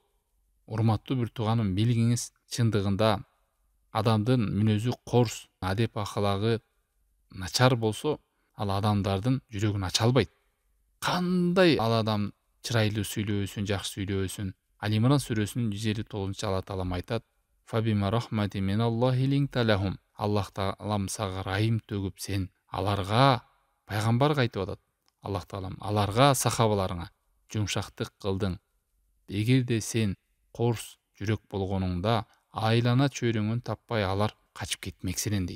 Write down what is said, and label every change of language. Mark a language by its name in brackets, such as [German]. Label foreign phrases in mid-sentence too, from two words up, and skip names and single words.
[Kyrgyz] Урматтуу бир тууганым, билиңиз, чындыгында адамдын мүнөзү корс, адеп ахлагы начар болсо, ал адамдардын жүрөгүн ача албайт. Кандай ал адам чырайлуу сүйлөбөсүн, жакшы сүйлөбөсүн, Алимран сүрөсүнүн 159 Алла таалам айтат: [Arabic] "فبما رحمة من الله لنت لهم". [Kyrgyz] Аллах таалам сага райым төгүп, сен аларга, пайгамбарга айтып атат. Аллах таалам аларга, сахабаларыңа жумшактык кылдың. Эгерде сен корс жүрөк болгонуңда, айлана чөйрөңөн таппай алар качып кетмек сенен дейт.